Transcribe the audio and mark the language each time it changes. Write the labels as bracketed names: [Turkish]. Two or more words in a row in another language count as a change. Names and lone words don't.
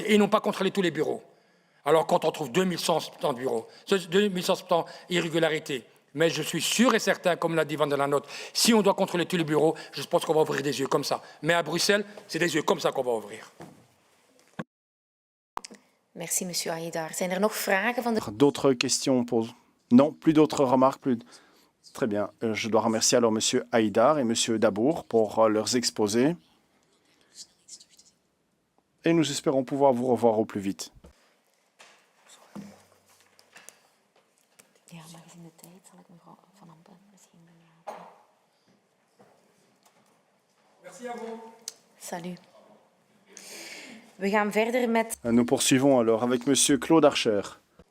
[French] Et ils n'ont pas contrôlé tous les bureaux. Alors quand on trouve 2170 bureaux, 2170 irrégularités, mais je suis sûr et certain, comme l'a dit Van der Lanotte, si on doit contrôler tous les bureaux, je pense qu'on va ouvrir des yeux comme ça. Mais à Bruxelles, c'est des yeux comme ça qu'on va ouvrir. Merci, monsieur Haidar. [Dutch] Zijn er nog vragen van de... [French] D'autres questions pour... Non, plus d'autres remarques plus... Très bien. Je dois remercier alors monsieur Haidar et monsieur Dabour pour leurs exposés. Et nous espérons pouvoir vous revoir au plus vite. [Dutch] Ja, maar gezien de tijd zal ik mevrouw Van Ampen misschien laten. [French] Merci à vous. Salut. [Dutch] We gaan verder met... [French] Nous poursuivons alors avec monsieur Claude Archer.